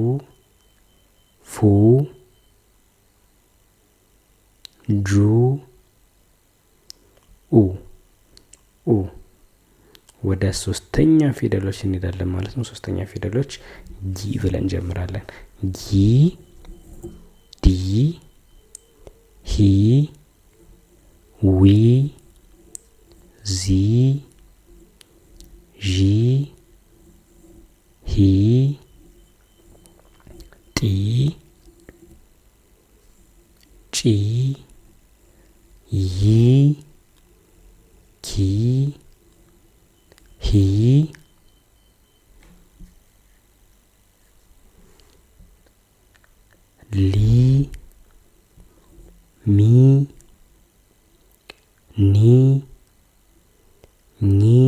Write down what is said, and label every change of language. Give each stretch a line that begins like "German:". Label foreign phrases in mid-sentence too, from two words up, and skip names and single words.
Amharic: ፉ ጁ ኡ ኡ። ወደ ሶስተኛ ፊደሎች እንሄዳለን ማለት ነው። ሶስተኛ ፊደሎች ጊ ብለን እንጀምራለን። ጊ ዲ ሂ ዊ ዚ ዢ ሂ ጢ ጪ ይ ኪ ሂ ሊ ሚ ኒ ኚ